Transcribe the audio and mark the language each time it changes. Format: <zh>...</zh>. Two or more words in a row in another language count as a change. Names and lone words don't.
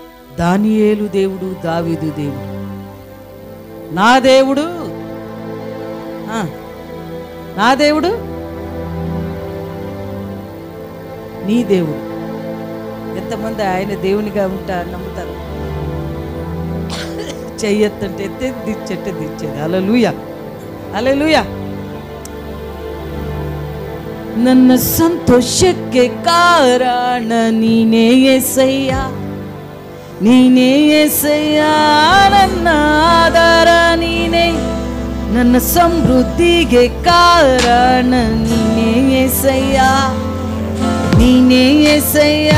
<te>దానియేలు దేవుడు, దావీదు దేవుడు. నా దేవుడు, నా దేవుడు నీ దేవుడు. ఎంతమంది ఆయన దేవునిగా నమ్ముతారు? చెయ్యొత్తంటే ఎత్తేది, దిచ్చెట్టే దిచ్చేది. హల్లెలూయా, హల్లెలూయా.</te> <kn>ನನ್ನ ಸಂತೋಷಕ್ಕೆ ಕಾರಣ ನೀನೇ యేసయ్య, ನೀನೇ యేసయ్య. ನನ್ನ ಆಧಾರ ನೀನೇ, ನನ್ನ ಸಮೃದ್ಧಿಗೆ ಕಾರಣ ನೀನೇ యేసయ్య, ನೀನೇ యేసయ్య.</kn>